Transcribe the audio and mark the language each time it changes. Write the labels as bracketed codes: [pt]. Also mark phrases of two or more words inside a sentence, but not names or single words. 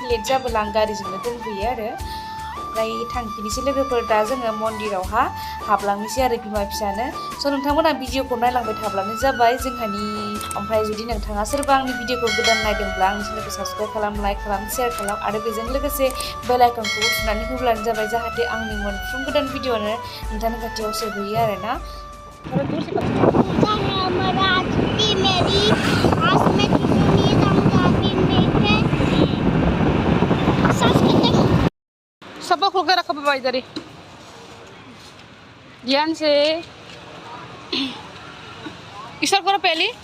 [brx] लेट जाबोला आं गारिजोंनो दोनफैयो आरो ओमफ्राय थांफिनोसै लोगोफोर दा जोङो मन्दिरावहा हाबलांनोसै आरो बिमा फिसानो स' नोंथांमोना भिडिअखौ नायलांबाय थाब्लानो जाबाय जोंहानि ओमफ्राय जुदि नोंथाङा सोरबा आंनि भिडिअखौ गोदान नायदोंब्ला आंनि चेनेलखौ साबस्क्राइब खालाम लाइक खालाम शेयार खालाम आरो बेजों लोगोसे बेल आइकनखौ थुनानै होब्लानो जाबाय जाहाथे आंनि मोनफ्रोम गोदान भिडिअआनो नोंथांनि खाथियाव सौहैयो आरोना [hi] सबक होकर रखो बाबा इधर ही ध्यान से इशारा करो पहले